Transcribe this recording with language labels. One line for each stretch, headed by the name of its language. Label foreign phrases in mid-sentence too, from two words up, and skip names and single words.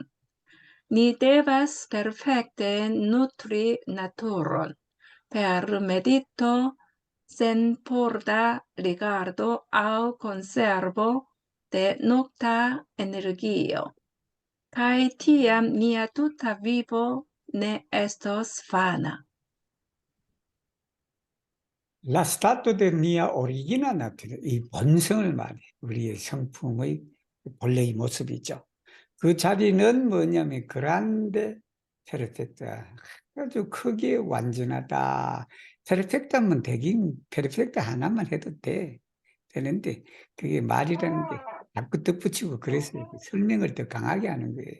Esperanto: Ni devas perfekte nutri naturon per medito, sen porda rigardo aŭ konservo de nokta energio. Kaj tiam nia tuta vivo ne estos vana. La stato de nia origina natura,
Korean: 이 본성을 말해 우리의 성품의 본래의 모습이죠. 그 자리는 뭐냐면
Esperanto: grande perfekta,
Korean: 아주 크게 완전하다. 페르펙트하면 되긴 페르펙트 하나만 해도 되는데 그게 말이라는 게 자꾸 덧붙이고 그래서 설명을 더 강하게 하는 거예요.